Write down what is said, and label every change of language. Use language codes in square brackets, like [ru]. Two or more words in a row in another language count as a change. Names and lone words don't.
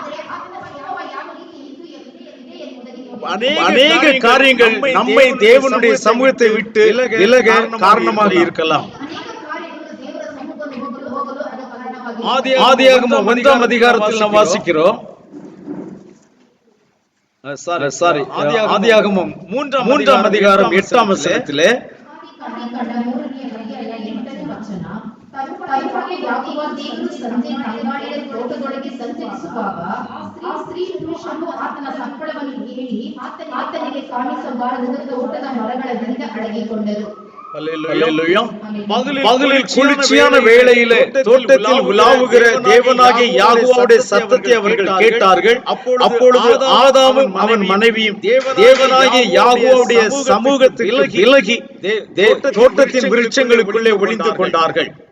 [ta] அநேக காரியங்கள் நம்மை தேவனுடைய சமூகத்தை விட்டு விலக காரணமாக இருக்கலாம். ஆதியாகமம் 1ஆம் அதிகாரத்தில் நாம் வாசிக்கிறோம். ஆதியாகமம் 3ஆம் அதிகாரம் 8ஆம் வசனத்திலே [kn] ತೋಟದೊಳಗೆ ಸಂಚರಿಸುವಾಗ ಆ ಸ್ತ್ರೀ ಪುರುಷನು ಆತನ ಸಂಪಳವನ್ನು ಕೇಳಿ ಆತನಿಗೆ ಕಾಣಿಸಬಾರದು ತೋಟದ ಮರಗಳಿಂದ ಅಡಗಿಕೊಂಡರು. [ta] பகலில் குளிர்ச்சியான வேளையிலே தோட்டத்தில் உலாவுகிற தேவனாகிய யாகோவாவுடைய சத்தத்தை அவர்கள் கேட்டார்கள். அப்பொழுது ஆதாமும் அவன் மனைவியும் தேவனாகிய யாகோவாவுடைய சமூகத்தில் விலகி தோட்டத்தின் விருட்சங்களுக்குள்ளே ஒளிந்து கொண்டார்கள்.